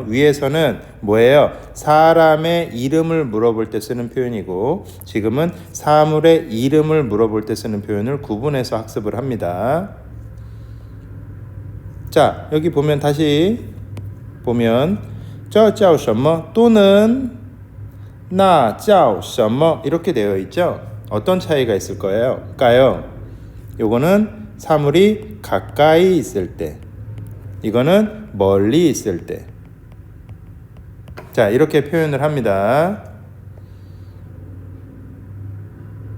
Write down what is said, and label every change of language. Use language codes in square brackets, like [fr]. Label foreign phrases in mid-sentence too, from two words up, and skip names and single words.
[ko] 위에서는 뭐예요? 사람의 이름을 물어볼 때 쓰는 표현이고 지금은 사물의 이름을 물어볼 때 쓰는 표현을 구분해서 학습을 합니다. 자, 여기 보면 다시 보면 [zh] 叫什么 [ko] 또는 [zh] 那叫什么 [ko] 이렇게 되어 있죠. 어떤 차이가 있을 까요? 요거는 사물이 가까이 있을 때, 이거는 멀리 있을 때. 자, 이렇게 표현을 합니다.